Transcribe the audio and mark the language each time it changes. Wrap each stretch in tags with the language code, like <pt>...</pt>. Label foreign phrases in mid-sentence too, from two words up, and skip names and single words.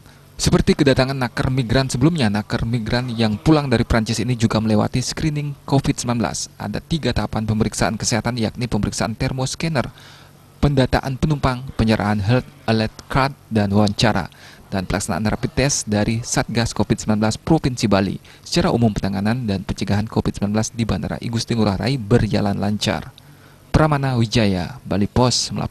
<id>Seperti kedatangan naker migran sebelumnya, naker migran yang pulang dari Prancis ini juga melewati screening COVID-19. Ada 3 tahapan pemeriksaan kesehatan, yakni pemeriksaan termoscanner, pendataan penumpang, penyerahan</id> <en>health alert card,</en> <id>dan wawancara. Dan pelaksanaan rapid test dari Satgas COVID-19 Provinsi Bali. Secara umum penanganan dan pencegahan COVID-19 di Bandara I Gusti Ngurah Rai berjalan lancar. Pramana Wijaya, Bali Pos melapor.</id>